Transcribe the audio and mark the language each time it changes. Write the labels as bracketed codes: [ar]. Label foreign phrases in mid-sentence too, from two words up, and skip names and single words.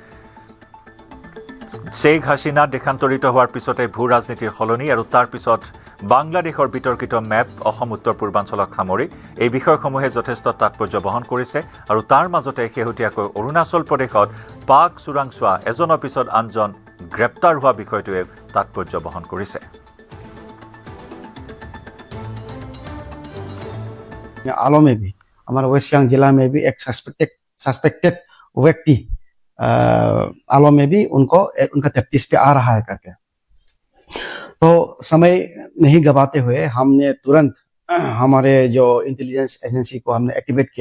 [as] শ্বেখ হাছিনা দেশান্তৰিত হোৱাৰ পিছতে ভূ ৰাজনীতিৰ সলনি আৰু তাৰ পিছত বাংলাদেশৰ বিতৰ্কিত মেপ অসম উত্তৰ পূৰ্বাঞ্চলক সামৰি এই বিষয়সমূহে যথেষ্ট তাৎপৰ্য বহন কৰিছে। আৰু তাৰ মাজতে শেহতীয়াকৈ অৰুণাচল প্ৰদেশত পাক চোৰাংচোৱা এজনৰ পিছত আনজন গ্ৰেপ্তাৰ হোৱা বিষয়টোৱে তাৎপৰ্য বহন কৰিছে। [hi] आलो में भी हमारे वेस्ट सियांग जिला में भी एक सस्पेक्टेड व्यक्ति आलो में भी उनका तफ्तीश पे आ रहा है करके। तो समय नहीं गवाते हुए हमने तुरंत हमारे जो [en] intelligence agency [hi] को हमने एक्टिवेट किया।